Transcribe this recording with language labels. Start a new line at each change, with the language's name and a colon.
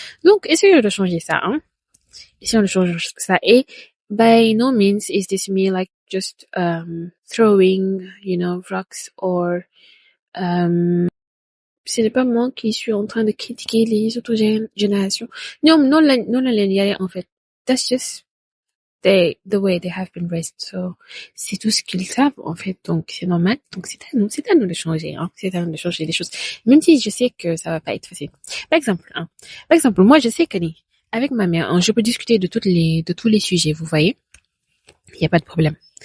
French: Donc, essayons de changer ça, hein. Essayons de changer ça. Et
English: by no means is this me like just throwing, rocks or
French: ce n'est pas moi qui suis en train de critiquer les autres générations.
Wolof: Non la leen yare en fait.
English: That's just the way they have been raised.
French: So, c'est tout ce qu'ils savent, en fait. Donc, c'est normal. Donc, c'est à nous de changer, hein. C'est à nous de changer les choses. Même si je sais que ça va pas être facile. Par exemple, moi, je sais que, avec ma mère, hein, je peux discuter de tous les sujets, vous voyez. Il n'y a pas de problème.